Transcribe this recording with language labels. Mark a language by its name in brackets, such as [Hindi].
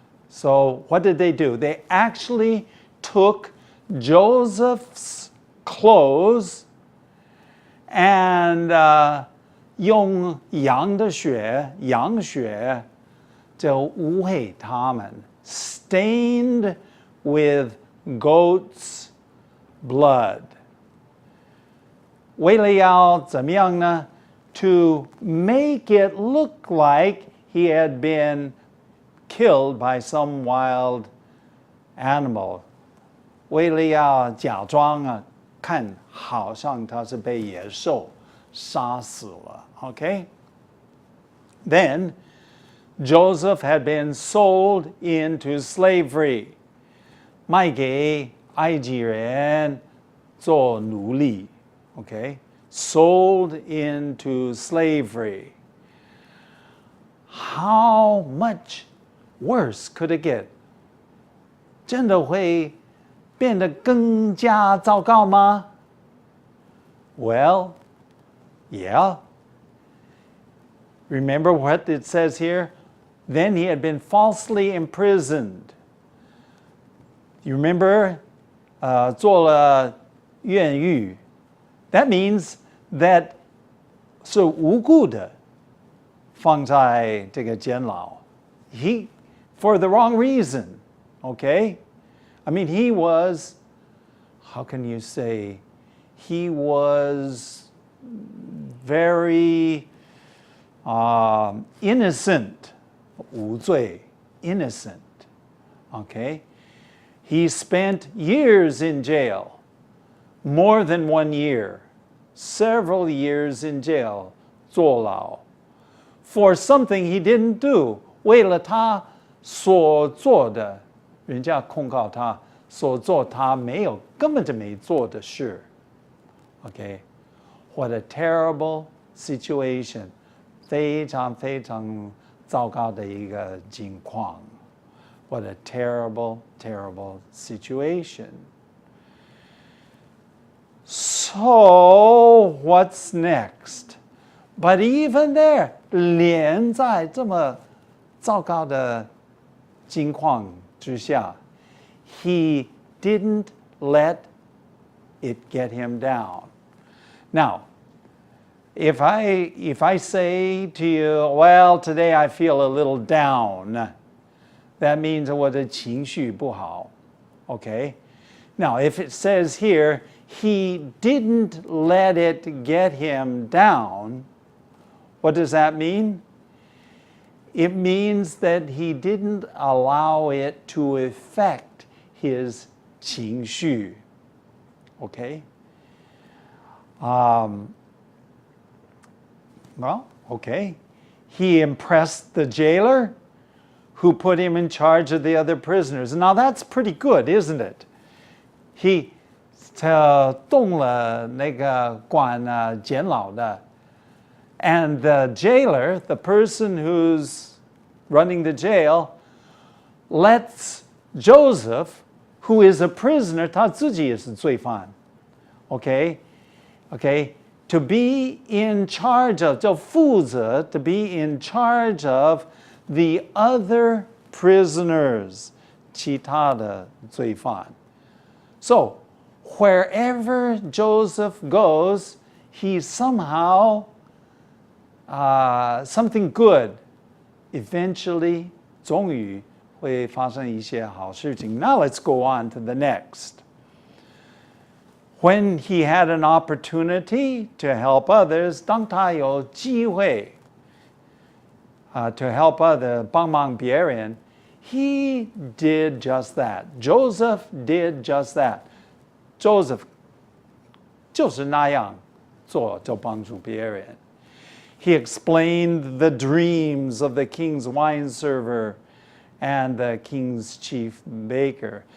[English] So what did they do? They actually took Joseph's clothes and [Chinese] 用羊的血, 羊血, 就污秽他们, [English] stained with goat's blood. [Chinese] 为了要怎么样呢? [English] To make it look like he had been killed by some wild animal. [Chinese] 为了要假装看好像他是被野兽杀死了. [English] Okay? Then Joseph had been sold into slavery. [Chinese] 卖给埃及人做奴隶. [English] Okay? Sold into slavery. How much worse could it get? [Chinese] 真的会变得更加糟糕吗? [English] Well, yeah. Remember what it says here? Then he had been falsely imprisoned. You remember? [Chinese] 做了越狱. [English] That means that [Chinese] 是无辜的放在这个监牢. [English] He, for the wrong reason, okay? I mean, he was, how can you say, he was very innocent, [Chinese] 无罪, [English] innocent, okay? He spent years in jail. More than 1 year, several years in jail, [Chinese] 坐牢, [English] for something he didn't do. [Chinese] 为了他所做的，人家控告他所做他没有，根本就没做的事。 [English] Okay, what a terrible situation, [Chinese] 非常非常糟糕的一个境况。 [English] What a terrible, terrible situation. So, what's next? But even there, [Chinese] 连在这么糟糕的境况之下, [English] he didn't let it get him down. Now, if I say to you, well, today I feel a little down, that means [Chinese] 我的情绪不好. [English] Okay? Now, if it says here, he didn't let it get him down, what does that mean? It means that he didn't allow it to affect his 情绪. Okay? Well, okay. He impressed the jailer who put him in charge of the other prisoners. Now that's pretty good, isn't it? He [Chinese] 动了那个管监牢的. [English] And the jailer, the person who's running the jail, lets Joseph, who is a prisoner, [Chinese] 他自己也是罪犯. [English] Okay? Okay? To be in charge of, [Chinese] 叫负责, [English] to be in charge of the other prisoners, [Chinese] 其他的罪犯. [English] So, wherever Joseph goes, he somehow, something good, eventually, [Chinese] 终于会发生一些好事情. [English] Now let's go on to the next. When he had an opportunity to help others, [Chinese] 当他有机会 [English] to help others, [Chinese] 帮忙别人, [English] he did just that. Joseph did just that. [Chinese] Joseph 就是那样做，就帮助别人. [English] He explained the dreams of the king's wine server and the king's chief baker.